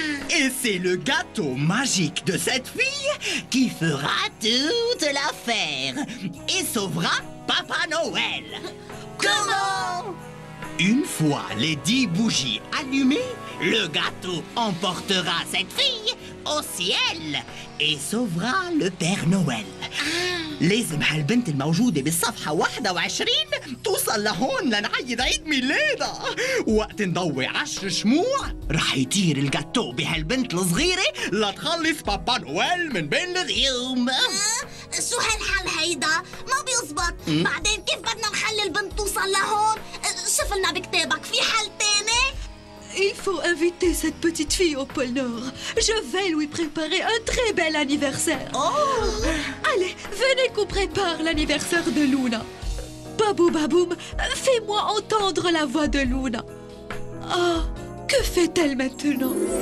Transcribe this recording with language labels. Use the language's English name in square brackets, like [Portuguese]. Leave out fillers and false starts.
[French] Et c'est le gâteau magique de cette fille qui fera toute l'affaire et sauvera Papa Noël. Comment? Une fois les 10 bougies allumées, le gâteau emportera cette fille au ciel et sauvera le Père Noël. [Arabic] لازم هالبنت الموجودة بالصفحة 21 توصل لهون لنعيد عيد ميلادها. وقت نضوي 10 شموع رح يطير الجاتو بهالبنت الصغيرة لتخلص بابا نويل من بين الغيوم. شو هالحل هيدا؟ ما بيزبط. بعدين كيف بدنا نخلي البنت توصل لهون؟ شوف لنا بكتابك في حل تاني؟ [French] Il faut inviter cette petite fille au pôle Nord. Je vais lui préparer un très bel anniversaire. Allez, venez qu'on prépare l'anniversaire de Luna. Babou Baboum, fais-moi entendre la voix de Luna. Oh, que fait-elle maintenant?